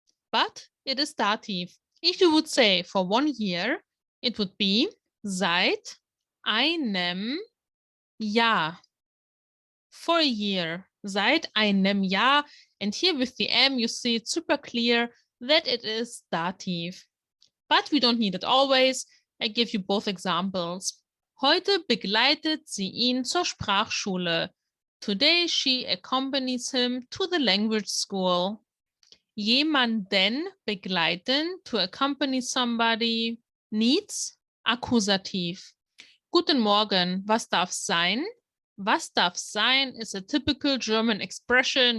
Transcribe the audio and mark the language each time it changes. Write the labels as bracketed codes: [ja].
[en] But it is dative. If you would say for 1 year, it would be [de] seit einem Jahr. [en] For a year. [de] Seit einem Jahr. [en] And here with the M, you see it's super clear that it is dative. But we don't need it always. I give you both examples. [de] Heute begleitet sie ihn zur Sprachschule. [en] Today she accompanies him to the language school. [de] Jemanden begleiten, [en] to accompany somebody, needs Akkusativ. [de] Guten Morgen, was darf sein? Was darf sein [en] is a typical German expression.